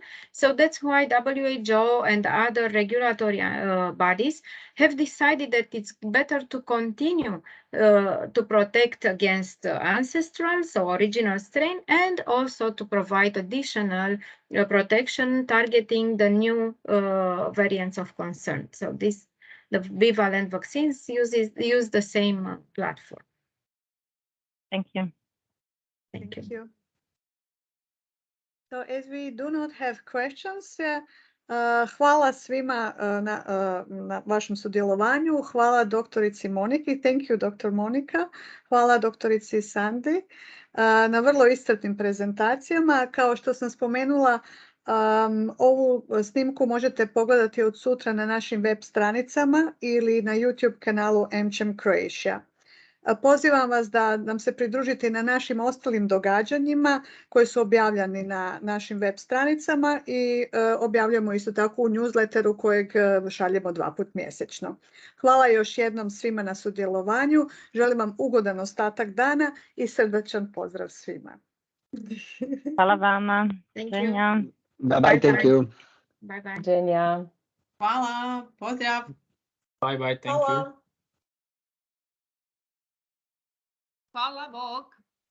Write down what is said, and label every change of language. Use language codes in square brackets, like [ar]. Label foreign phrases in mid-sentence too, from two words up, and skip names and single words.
[en] So that's why WHO and other regulatory bodies have decided that it's better to continue to protect against ancestral, so original strain, and also to provide additional protection targeting the new variants of concern. So the bivalent vaccines use the same platform. Thank you. Thank you. So as we do not have questions, [hr] hvala svima na vašem sudjelovanju. Hvala doktorici Moniki. [en] Thank you, Dr. Monica. [hr] Hvala doktorici Sandi na vrlo iscrpnim prezentacijama. Kao što sam spomenula, ovu snimku možete pogledati od sutra na našim web stranicama ili na YouTube kanalu AmCham Croatia. Pozivam vas da nam se pridružite na našim ostalim događanjima koji su objavljeni na našim web stranicama i objavljamo isto tako u newsletteru kojeg šaljemo 2 puta mjesečno. Hvala još jednom svima na sudjelovanju. Želim vam ugodan ostatak dana i srdačan pozdrav svima. Hvala vama. [en] Thank you. Bye bye, thank you. Bye bye. [hr] Doviđenja. Hvala, pozdrav. [en] Bye bye, thank you. [hr] Hvala Bog.